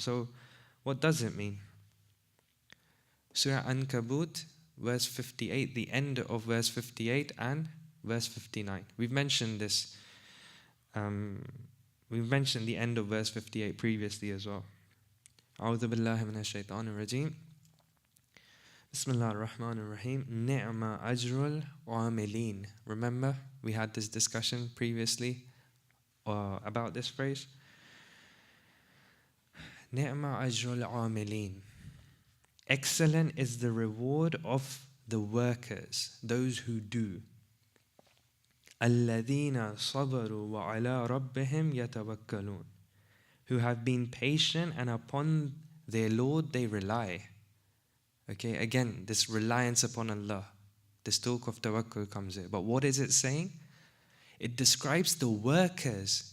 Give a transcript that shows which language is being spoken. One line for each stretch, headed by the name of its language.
English: So what does it mean? Surah Ankabut, verse 58, the end of verse 58 and verse 59. We've mentioned this. We've mentioned the end of verse 58 previously as well.
Arabic: أعوذ بالله من الشيطان الرجيم. بسم الله الرحمن الرحيم. نعم أجر العاملين.
English: Remember, we had this discussion previously about this phrase.
Arabic: نعم أجر العاملين.
English: Excellent is the reward of the workers, those who do.
Arabic: الذين صبروا وعلى ربهم يتوكلون.
English: Who have been patient and upon their Lord they rely. Okay, again, this reliance upon Allah, this talk of tawakkul comes in. But what is it saying? It describes the workers.